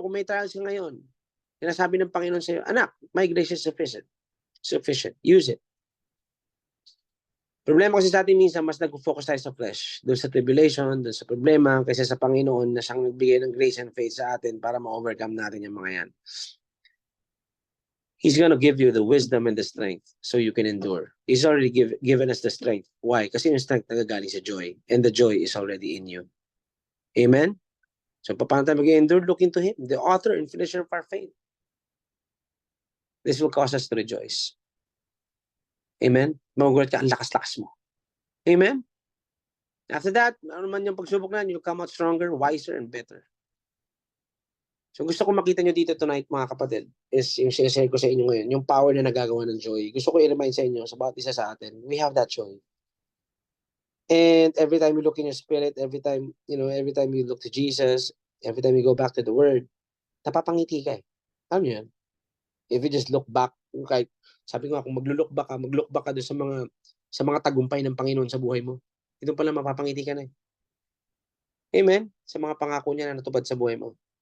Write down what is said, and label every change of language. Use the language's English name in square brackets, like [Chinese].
[Filipino] Kung may trials ka ngayon, sinasabi ng Panginoon sa iyo, anak, [English] my grace is sufficient. Sufficient. Use it. [Filipino] Problema kasi sa atin minsan, mas nag-focus tayo sa flesh. Doon sa tribulation, doon sa problema, kaysa sa Panginoon na siyang nagbigay ng grace and faith sa atin para ma-overcome natin yung mga yan. [English] He's gonna give you the wisdom and the strength so you can endure. He's already given us the strength. Why? [Filipino] Kasi yung strength nagagaling sa joy. [English] And the joy is already in you. [Filipino] Amen? [English] So, [Filipino] paano tayo mag-endure? [English] Look into Him, the author and finisher of our faith. This will cause us to rejoice. Amen? [Filipino] Magugulat ka, ang lakas-lakas mo. Amen? After that, ano man yung pagsubok na, [English] you'll come out stronger, wiser, and better. [Filipino] So gusto ko makita nyo dito tonight, mga kapatid, is yung sinashare ko sa inyo ngayon, yung power na nagagawa ng joy. Gusto ko i-remind sa inyo sa bawat isa sa atin, [English] we have that joy. And every time you look in your spirit, every time you look to Jesus, every time you go back to the Word, [Filipino] napapangiti ka eh. Alam nyo yan? [English] If you just look back, [Filipino] kahit sabi ko nga, kung mag-look back ka doon sa mga tagumpay ng Panginoon sa buhay mo, ito pala mapapangiti ka na eh. Amen? Sa mga pangako niya na natupad sa buhay mo.